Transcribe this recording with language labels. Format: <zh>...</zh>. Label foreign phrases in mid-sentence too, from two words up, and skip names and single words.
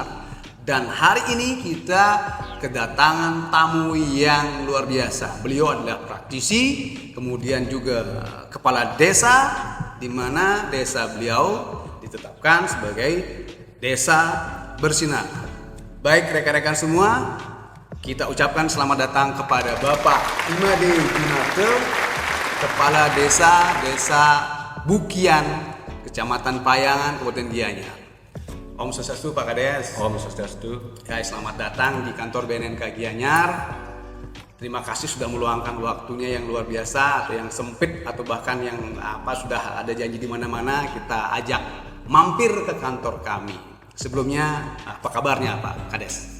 <id>Dan hari ini kita kedatangan tamu yang luar biasa. Beliau adalah praktisi, kemudian juga kepala desa, di mana desa beliau ditetapkan sebagai Desa Bersinar. Baik rekan-rekan semua, kita ucapkan selamat datang kepada Bapak Imade Junarte, Kepala Desa Bukyan, Kecamatan Payangan, Kabupaten Gianyar.</id> <ban>Om Swastiastu</ban> <id>Pak Kades.</id> <ban>Om Swastiastu.</ban> <id>Ya, selamat datang di kantor BNNK Gianyar. Terima kasih sudah meluangkan waktunya yang luar biasa, atau yang sempit, atau bahkan yang sudah ada janji di mana-mana kita ajak mampir ke kantor kami. Sebelumnya apa kabarnya Pak Kades?</id>